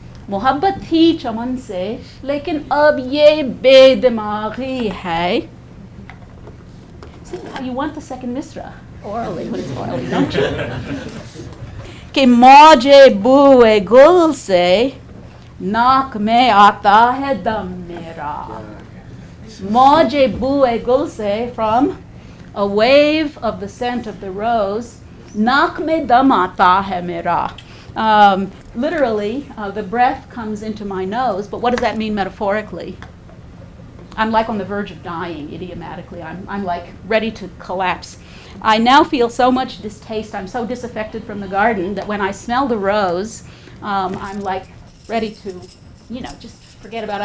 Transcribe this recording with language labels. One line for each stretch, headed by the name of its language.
Urdu: मोहब्बत थी चमन से लेकिन अब ये बेदिमागी है.
English: See how you want the second misra orally when it's orally, don't you?
Urdu: कि मौजे बुए गुल से नाक में आता है दम मेरा. मौजे बुए गुल से,
English: from a wave of the scent of the rose,
Urdu: नाक में दम आता है मेरा.
English: Literally, the breath comes into my nose, but what does that mean metaphorically? I'm like on the verge of dying, idiomatically. I'm like ready to collapse. I now feel so much distaste. I'm so disaffected from the garden that when I smell the rose, I'm like ready to, just forget about it.